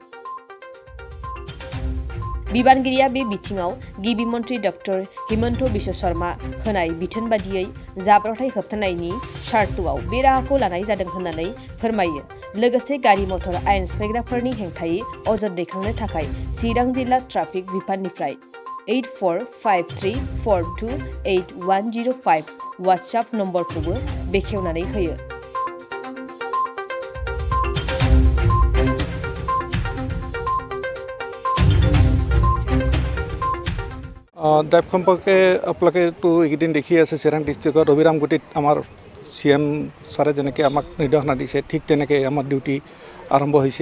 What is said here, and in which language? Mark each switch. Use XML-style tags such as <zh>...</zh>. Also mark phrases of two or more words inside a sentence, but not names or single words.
<brx>बिबानगिरिया बे बिथिङाव गिबि मन्थ्रि डक्टर हिमन्त बिश्व शर्मा होनाय बिथोन बादियै जाब्रबथाय होबथानायनि सार्तआव बे राहाखौ लानाय जादों होननानै फोरमायो। लोगोसे गारि मटर आयेन सिफायग्राफोरनि हेंथायै अजद दैखांनो थाखाय चिरां जिल्ला ट्राफिक बिफाननिफ्राय 8453428105 वाट्सएप नम्बरखौबो बेखेवनानै होयो।</brx> <as>ড্ৰাইভ সম্পৰ্কে আপোনালোকেতো এইকেইদিন দেখি আছে চিৰাং ডিষ্ট্ৰিক্টত অবিৰামগতিত আমাৰ CM ছাৰে যেনেকৈ আমাক নিৰ্দেশনা দিছে ঠিক তেনেকৈ আমাৰ ডিউটি আৰম্ভ হৈছে।</as>